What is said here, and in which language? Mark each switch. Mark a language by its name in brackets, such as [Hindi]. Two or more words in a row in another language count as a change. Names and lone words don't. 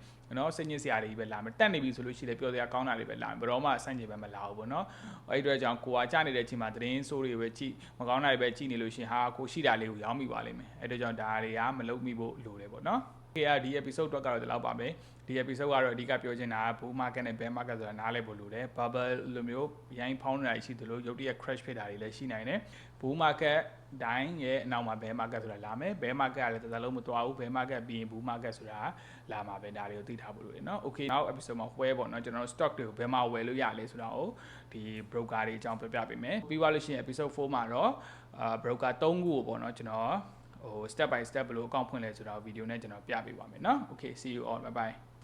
[Burmese] နော်စိတ်ညစ်စရာတွေပဲလာမယ်တက်နေပြီဆိုလို့ရှိရင်ပျော်စရာကောင်းတာတွေပဲလာမယ်ဘယ်တော့မှစန့်ကျင်ပဲမလာဘူးပေါ့နော်အဲ့ဒီအတွက်ကြောင့်ကိုကကျနေတဲ့အချိန်မှာသတင်းဆိုးတွေပဲကြည့်မကောင်းတာတွေပဲကြည့်နေလို့ရှိရင်ဟာကို ရှိတာလေးကိုရောင်းမိပါလိမ့်မယ်အဲ့ဒီအတွက်ကြောင့်ဒါတွေကမလုပ်မိဖို့လိုတယ်ပေါ့နော်ဒီ episode တော့ကတော့ဒီလောက်ပါပဲဒီ episode ကတော့အဓိကပြောချင်တာက [English] bull market [Burmese] နဲ့ [English] bear market [Burmese] ဆိုတာနားလည်ဖို့လိုတယ် bubble လိုမျိုးရိုင်းဖောင်းနေတာရှိသလိုရုတ်တရက် crash ဖြစ်တာတွေလည်းရှိနိုင်တယ် [English] bull market [Burmese] တိုင်းရဲ့အနောက်မှာ [English] bear market [Burmese] ဆိုတာလာမယ် [English] bear market [Burmese] ကလည်းတစ်စလုံးမသွားဘူး [English] bear market [Burmese] ပြီးရင် [English] bull market [Burmese] ဆိုတာလာမှာပဲဒါတွေကိုသိထားဖို့လိုတယ်เนาะ okay နောက် episode မှာဝယ်ပေါ့เนาะကျွန်တော်တို့ stock တွေကိုဘယ်မှာဝယ်လို့ရလဲဆိုတာကိုဒီ broker တွေအကြောင်းပြောပြပေးမယ်ပြီးသွားလို့ရှိရင် episode 4မှာတော့broker 3ခုကိုပေါ့เนาะကျွန်တော် [English] step by step [Burmese] ဘယ်လိုအကောင့်ဖွင့်လဲဆိုတာကိုဗီဒီယိုနဲ့ကျွန်တော်ပြပေးပါမယ်เนาะ [English] okay see you all bye bye